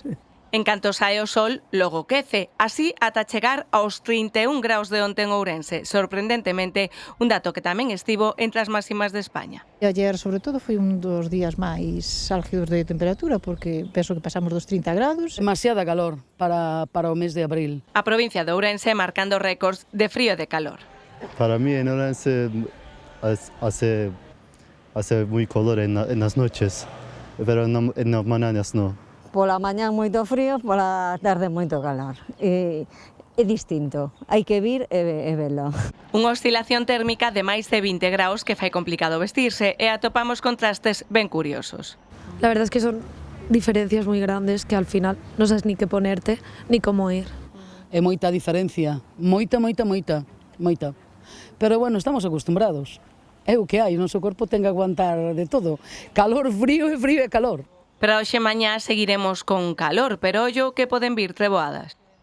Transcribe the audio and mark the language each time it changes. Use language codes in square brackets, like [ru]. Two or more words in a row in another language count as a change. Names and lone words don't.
[gl] En canto sae o sol, logo quece, así ata chegar aos 31 graus de onte en Ourense. Sorprendentemente, un dato que tamén estivo entre as máximas de España. Ayer, sobre todo, foi un dos días máis álgidos de temperatura, porque penso que pasamos dos 30 grados. Demasiada calor para o mes de abril. A provincia de Ourense marcando récords de frío e de calor. [es] Para mí en Ourense hace muy calor en las noches, pero en las mañanas no. [gl] Pola mañá moito frío, pola tarde moito calor. É distinto, hai que vir e velo. Unha oscilación térmica de máis de 20 graus que fai complicado vestirse e atopamos contrastes ben curiosos. [es] La verdad es que son diferencias [gl] moi grandes [es] que al final [gl] non sabes [es] ni que ponerte ni como ir. [gl] É moita diferencia, moita. Pero bueno, estamos acostumbrados. É o que hai, o noso corpo ten que aguantar de todo. Calor, frío e calor. Pero hoxe mañá seguiremos con calor, pero ollo que poden vir treboadas.